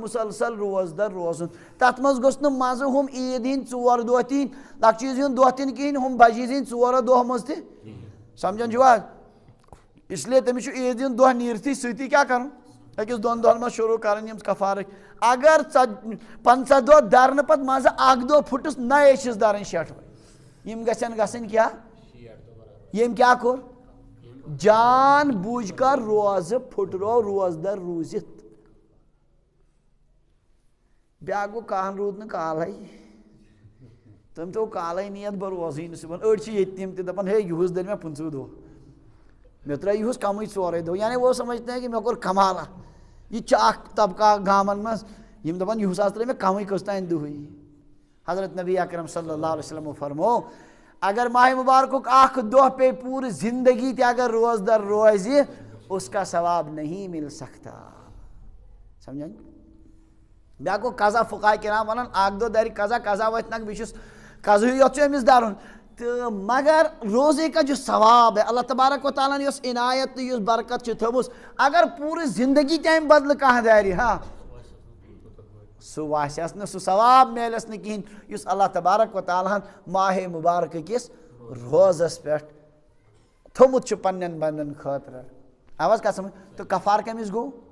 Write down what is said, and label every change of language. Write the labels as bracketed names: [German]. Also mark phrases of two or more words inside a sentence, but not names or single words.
[Kashmiri] مُسلسل روزدر روزُن تتھ منٛز گوٚژھ نہٕ منٛزٕ ہُم عیٖد ہِنٛدۍ 4 دۄہ تہِ یِنۍ لۄکچہِ عیٖذ ہُنٛد دۄہ تہِ نہٕ کِہینۍ ہُم بجہِ عیٖذ ہِنٛدۍ 4 دۄہ منٛز تہِ سمجھان چھِوا اسلیے تٔمِس چھُ عیٖذ ہُنٛد دۄہ نیٖرتھٕے سۭتی کیٛاہ کَرُن أکِس 2 دۄہن منٛز شروٗع کَرٕنۍ یِم کفارٕکۍ اگر 50 دۄہ درنہٕ پتہٕ منٛزٕ اکھ دۄہ پھُٹُس نَیے چھِس دَرٕنۍ 60 یِم گژھن گژھٕنۍ کیٛاہ ییٚمۍ کیٛاہ کوٚر [Urdu] جان بوٗجھ کر [Kashmiri] روزٕ پھٕٹرو روزدر روٗزِتھ بیٛاکھ گوٚو کانٛہہ روٗد نہٕ کالے تٔمۍ تھوٚو کالے نیت بہٕ روزٕے نہٕ صُبحن أڑۍ چھِ ییٚتہِ تِم تہِ دَپان ہے یِہُس دٔرۍ مےٚ 15 دۄہ مےٚ ترٛٲے یِہُس کمٕے 4 دۄہ یعنی [Urdu] وہ سمجھتے ہیں کہ [Kashmiri] مےٚ کوٚر کمالا یہِ تہِ چھُ اکھ طبقہ گامن منٛز یِم دَپان یِہُس حظ ترٛٲے مےٚ کمٕے کٔژ تانۍ دۄہٕے حضرت نبی اکرم صلی اللہ علیہ وسلمو فرموو اگر ماہ مبارکُک اکھ دۄہ پیٚیہِ پوٗرٕ زندگی تہِ اگر روزدر روزِ [Urdu] اس کا ثواب نہیں مل سکتا [Kashmiri] سمجھان بیٛاکھ گوٚو قضا فقہاء کرام وَنان اکھ دۄہ دَرِ قضا قضا وٲتۍ نکھ بیٚیہِ چھُس قضہٕے یوت چھُ أمِس دَرُن تہٕ [Urdu] مگر روزے کا جو ثواب ہے [Kashmiri] اللہ تبارک و تعالیٰ ہن یۄس عنایت تہٕ یُس برکت چھِ تھٲومٕژ اگر پوٗرٕ زندگی تہِ اَمہِ بدلہٕ کانٛہہ دَرِ ہاں سُہ واسٮ۪س نہٕ سُہ ثواب میلٮ۪س نہٕ کِہینۍ یُس اللہ تبارک و تعالیٰ ہن ماہِ مُبارکہٕ کِس روزس پٮ۪ٹھ تھوٚمُت چھُ پننٮ۪ن بنٛدن خٲطرٕ آو حظ کتھ سمجھ تہٕ کفار کٔمِس گوٚو